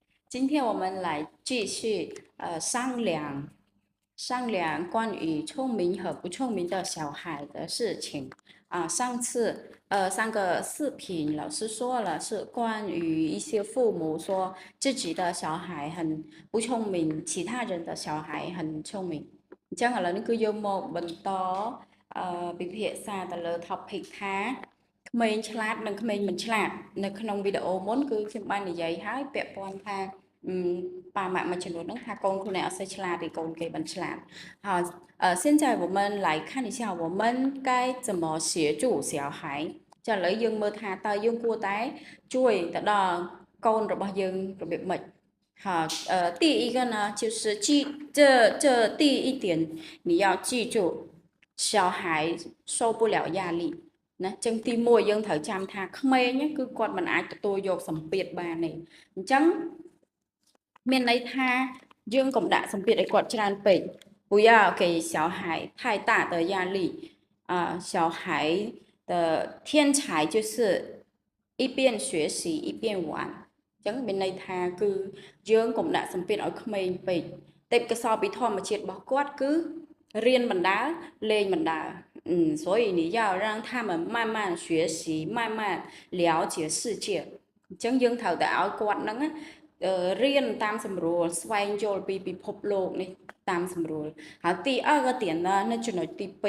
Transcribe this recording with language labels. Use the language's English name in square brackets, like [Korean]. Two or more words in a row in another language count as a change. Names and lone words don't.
[Chinese] 今天我们来继续商量关于聪明和不聪明的小孩的事情啊。上次上个视频老师说了是关于一些父母说自己的小孩很不聪明，其他人的小孩很聪明。 [Khmer] ចឹងឥឡូវនេះគឺយកមកបន្តពិភាក្សាទៅលើ topic ថាក្មេងឆ្លាតនិងក្មេងមិនឆ្លាតនៅក្នុងវីដេអូមុនគឺខ្ញុំបាននិយាយហើយពាក់ព័ន្ធថា爸妈们ចំនួនហ្នឹងថាកូនខ្លួនឯងអត់សូវឆ្លាតទេកូនគេមិនឆ្លាត [Chinese] 好现在我们来看一下我们该怎么协助小孩 [Khmer] ចាឥឡូវយើងមើលថាតើយើងគួរតែជួយទៅដល់កូនរបស់យើងរបៀបម៉េច [Chinese] 好第一个呢就是这第一点你要记住小孩受不了压力 [Khmer] ណាចឹងទី1យើងត្រូវចាំថាក្មេងគឺគាត់មិនអាចទទួលយកសម្ពាធបានទេអ ញ្ចឹងមានន័យថាយើងកុំដាក់សម្ពាធឲ្យគាត់ច្រើនពេក [Chinese] 不要给小孩太大的压力小孩的天才就是一边学习一边玩 [Khmer] ចឹងមានន័យថាគឺយើងកុំដាក់សម្ពាធឲ្យក្មេងពេកទេពកោសល្យពីធម្មជាតិរបស់គាត់គឺរៀនបណ្ដើលេងបណ្ដើ [Chinese] 所以你要让他们慢慢学习慢慢了解世界 [Khmer] អញ្ចឹងយើងត្រូវតែឲ្យគាត់ហ្នឹងរៀនតាមសម្រួលស្វែងយល់ពីពិភពលោកនេះតាមសម្រួលហើយទី2 [Chinese] 个点呢那 [Khmer] ចំណុចទី2